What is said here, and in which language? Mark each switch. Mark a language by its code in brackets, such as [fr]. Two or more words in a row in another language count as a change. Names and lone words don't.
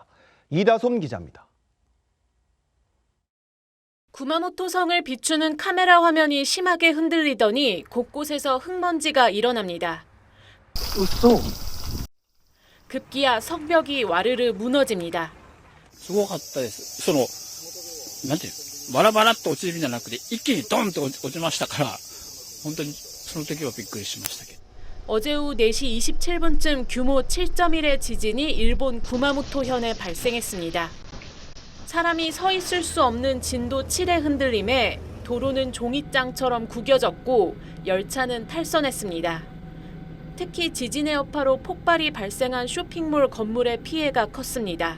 [ko] 이다솜 기자입니다. 구마모토 성을 비추는 카메라 화면이 심하게 흔들리더니 곳곳에서 흙먼지가 일어납니다. 급기야 성벽이 와르르 무너집니다. [ja] すごかったです。なんていう、バラバラっと落ちるんじゃなくて、一気にドンと落ちましたから、本当にその時はびっくりしましたけど。 [ko] 어제 오후 4시 27분쯤 규모 7.1의 지진이 일본 구마모토현에 발생했습니다. 사람이 서 있을 수 없는 진도 7의 흔들림에 도로는 종잇장처럼 구겨졌고 열차는 탈선했습니다. 특히 지진의 여파로 폭발이 발생한 쇼핑몰 건물의 피해가 컸습니다.